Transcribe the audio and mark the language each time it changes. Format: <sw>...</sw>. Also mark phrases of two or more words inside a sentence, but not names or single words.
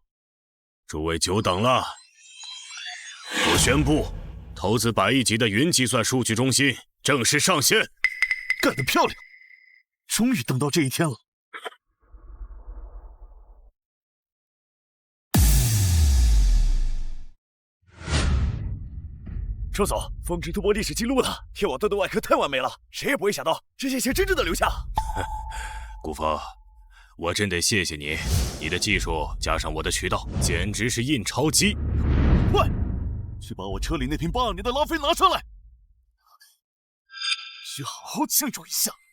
<zh>諸位久等了，我宣布，投資100億級的雲計算數據中心正式上線。幹得漂亮！終於等到這一天了。周總，峰值突破歷史記錄了！天網盾的外殼太完美了，誰也不會想到這些錢真正的留下。顧風， 我真得謝谢你，你的技术加上我的渠道，简直是印钞机。快，去把我车里那瓶82年的拉菲拿上来，需好好庆祝一下。</zh>